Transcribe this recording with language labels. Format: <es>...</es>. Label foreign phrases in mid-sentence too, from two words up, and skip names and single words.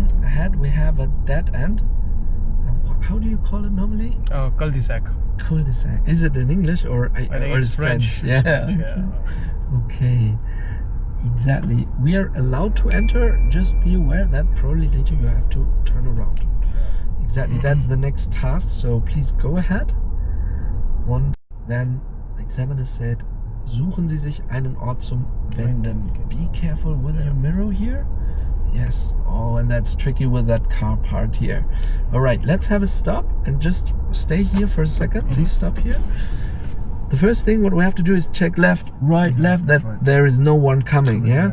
<en>ahead we have a dead end. How do you call it normally? Cul-de-sac. Cul-de-sac. Is it in English or it's French? Yeah. Okay. Exactly. We are allowed to enter. Just be aware that probably later you have to turn around. Exactly. That's the next task. So please go ahead. And then the examiner said,</en> <de>suchen Sie sich einen Ort zum Wenden.</de> <en>Be careful with your mirror here. Yes. Oh, and that's tricky with that car part here. All right, let's have a stop and just stay here for a second. Please stop here. The first thing what we have to do is check left, right, left, that there is no one coming, yeah?</en>